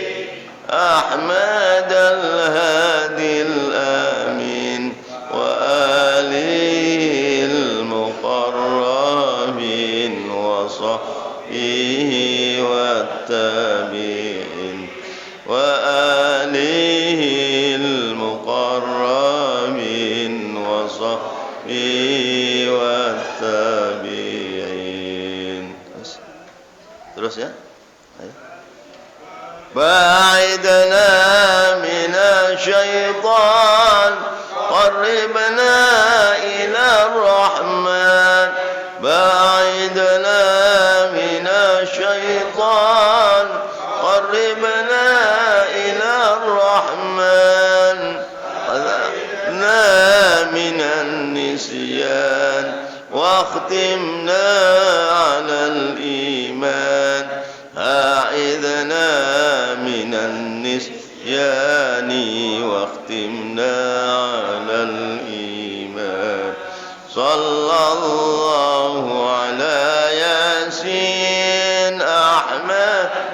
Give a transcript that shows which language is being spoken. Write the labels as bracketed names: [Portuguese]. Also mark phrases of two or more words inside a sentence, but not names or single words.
[Arabic] أحمد الهادي الآمين وآله المقربين وصحبه والتابعين وآله المقربين وصحبه والتابعين. [Javanese] Terus ya. Ayo. [Arabic] باعدنا من الشيطان قربنا إلى الرحمن. باعدنا من الشيطان قربنا إلى الرحمن. أعذنا من النسيان واختمنا على الإيمان أعذنا من النسيان واختمنا على الإيمان صلى الله على ياسين أحمد